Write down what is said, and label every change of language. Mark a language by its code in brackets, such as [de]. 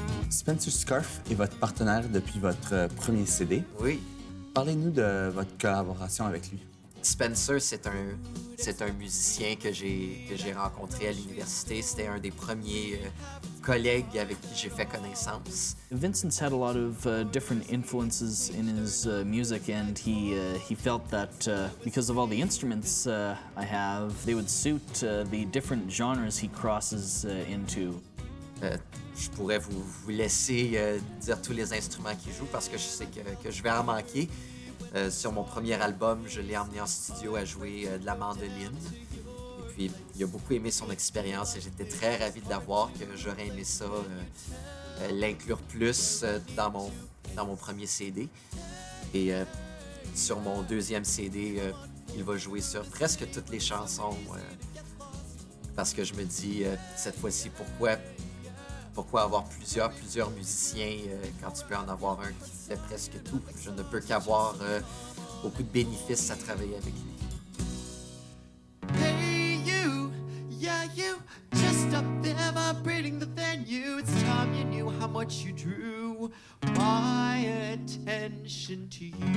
[fr] Spencer Scarf est votre partenaire depuis votre premier CD. Oui. Parlez-nous de votre collaboration avec lui. Spencer, c'est un musicien que j'ai rencontré à l'université. C'était un des premiers collègues avec qui j'ai fait connaissance. [en] Vincent's had a lot of different influences in his music, and he felt that because of all the instruments I have, they would suit the different genres he crosses into. [fr] Je pourrais vous laisser dire tous les instruments qu'il joue parce que je sais que je vais en manquer. Sur mon premier album, je l'ai emmené en studio à jouer de la mandoline. Et puis, il a beaucoup aimé son expérience et j'étais très ravi de l'avoir, que j'aurais aimé ça, l'inclure plus dans mon premier CD. Et sur mon deuxième CD, il va jouer sur presque toutes les chansons parce que je me dis, cette fois-ci, pourquoi avoir plusieurs musiciens quand tu peux en avoir un qui fait presque tout? Je ne peux qu'avoir beaucoup de bénéfices à travailler avec lui. [en] Hey you, yeah you, just up there vibrating the venue. It's time you knew how much you drew my attention to you.